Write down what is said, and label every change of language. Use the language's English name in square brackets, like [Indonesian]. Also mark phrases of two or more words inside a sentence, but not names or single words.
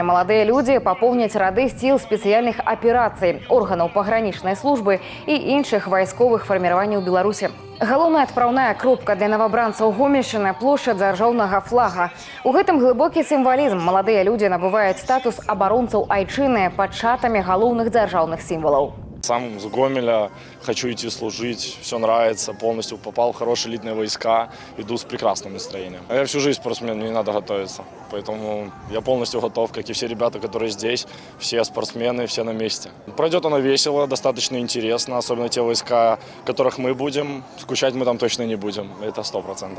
[Russian] Молодые люди пополнят ряды сил специальных операций, органов пограничной службы и іншых войсковых формирований у Беларуси. [Belarusian] Галоўная адпраўная кропка для новобранцаў Гомельшчыны – площадь дзяржаўнага флага. У гэтым глыбокі сімвалізм. Маладыя людзі набываюць статус абаронцаў айчыны пад шатамі галоўных дзяржаўных сімвалаў. [Russian] Сам с Гомеля, хочу идти служить, все нравится, полностью попал в хорошие элитные войска, иду с прекрасным настроением. Я всю жизнь спортсмен, мне не надо готовиться, поэтому я полностью готов, как и все ребята, которые здесь, все спортсмены, все на месте. Пройдет оно весело, достаточно интересно, особенно те войска, в которых мы будем, скучать мы там точно не будем, это 100%.